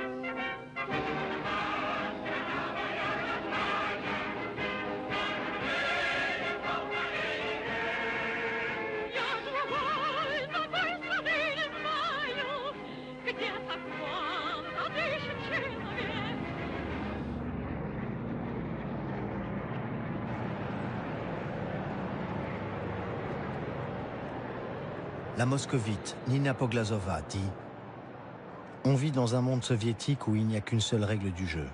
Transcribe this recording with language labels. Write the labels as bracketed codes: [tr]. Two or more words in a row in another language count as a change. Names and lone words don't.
[ru] Я другой такой страны не знаю, где так вольно дышит человек. [fr] La moscovite Nina Poglazova dit « On vit dans un monde soviétique où il n'y a qu'une seule règle du jeu.